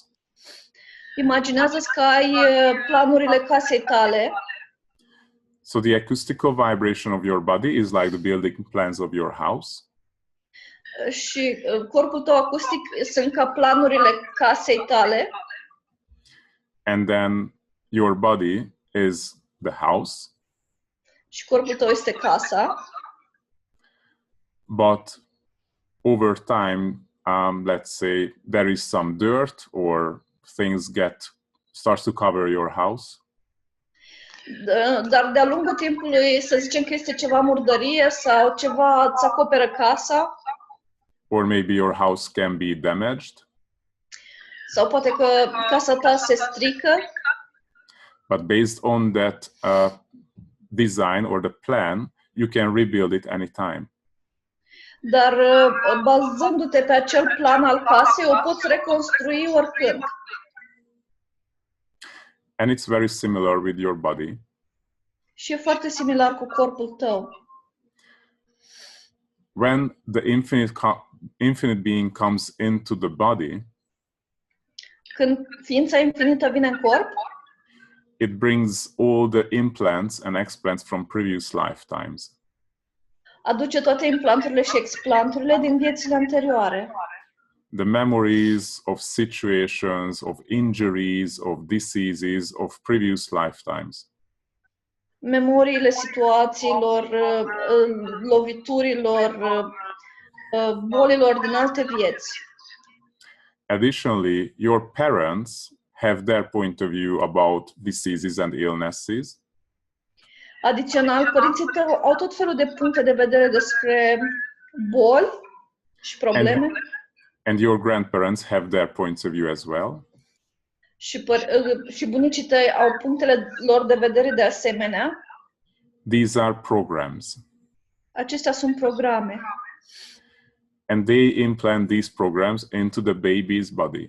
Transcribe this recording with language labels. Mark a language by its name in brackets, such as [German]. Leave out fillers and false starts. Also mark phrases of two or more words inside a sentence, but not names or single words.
[Romanian] Imaginează-ți că ai planurile casei tale. [English] So the acoustical vibration of your body is like the building plans of your house. [Romanian] Și corpul tău acustic sunt ca planurile casei tale. [English] And then your body is the house. [Romanian] Și corpul tău este casa. [English] But over time, let's say there is some dirt or things starts to cover your house. [Romanian] Dar de-a lungul timpului, să zicem că este ceva murdărie sau ceva îți acoperă casa. [English] Or maybe your house can be damaged. [Romanian] Sau poate că casa ta se strică. [English] But based on that design or the plan, you can rebuild it anytime. [Romanian] Dar bazându-te pe acel plan al casei, o poți reconstrui oricând. [English] And it's very similar with your body. [Romanian] Și e foarte similar cu corpul tău. [English] When the infinite being comes into the body, [Romanian] când ființa infinită vine în corp, [English] it brings all the implants and explants from previous lifetimes. [Romanian] Aduce toate implanturile și explanturile din viețile anterioare. [English] The memories of situations, of injuries, of diseases, of previous lifetimes. [Romanian] Memoriile situațiilor, loviturilor, bolilor din alte vieți. [English] Additionally, your parents have their point of view about diseases and illnesses. [Romanian] Adițional, părinții tăi au tot felul de puncte de vedere despre boli și probleme. [English] And your grandparents have their points of view as well. [Romanian] Și bunicii tăi au punctele lor de vedere de asemenea. [English] These are programs. [Romanian] Acestea sunt programe. [English] And they implant these programs into the baby's body.